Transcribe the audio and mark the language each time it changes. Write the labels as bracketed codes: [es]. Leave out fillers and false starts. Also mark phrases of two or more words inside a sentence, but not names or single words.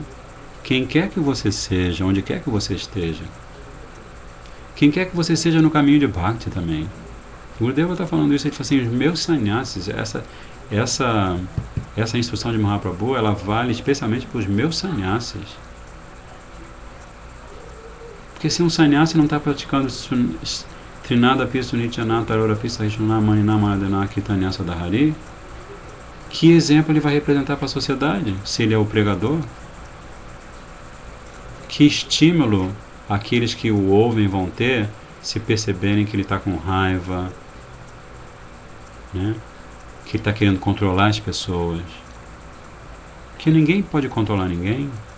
[pt] Quem quer que você seja, onde quer que você esteja, quem quer que você seja no caminho de Bhakti também. O Gurudeva está falando isso, ele fala assim, os meus sannyasis, essa instrução de Mahaprabhu, ela vale especialmente para os meus sannyasis. Porque se um sannyasi não está praticando [sa] Trinada Pi Sunityana Tarora Pi Sahishnuna Manina Manadana Kirtanyasa Dhari, [pt] que exemplo ele vai representar para a sociedade, se ele é o pregador? Que estímulo aqueles que o ouvem vão ter se perceberem que ele está com raiva, né? Que ele está querendo controlar as pessoas? Que ninguém pode controlar ninguém.